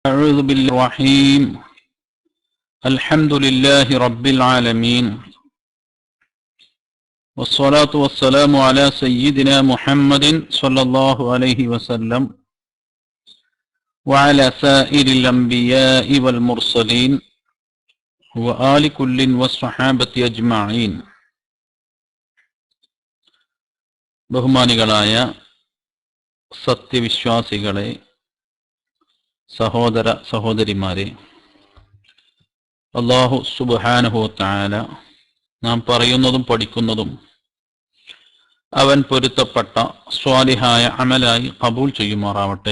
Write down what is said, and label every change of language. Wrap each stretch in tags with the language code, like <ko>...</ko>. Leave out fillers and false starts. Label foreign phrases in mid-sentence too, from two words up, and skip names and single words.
<ar>أعوذ بالله الرحيم الحمد لله رب العالمين والصلاة والسلام على سيدنا محمد صلى الله عليه وسلم وعلى سائر الأنبياء والمرسلين وآل كل والصحابة أجمعين.</ar> <ml>ബഹുമാനികളായ സത്യവിശ്വാസികളെ, സഹോദര സഹോദരിമാരെ,</ml> <ar>الله سبحانه وتعالى</ar> <ml>നാം പറയുന്നതും പഠിക്കുന്നതും അവൻ പൊരുത്തപ്പെട്ട സ്വാലിഹായ അമലായി ഖബൂൽ ചെയ്യുമാറാവട്ടെ.</ml>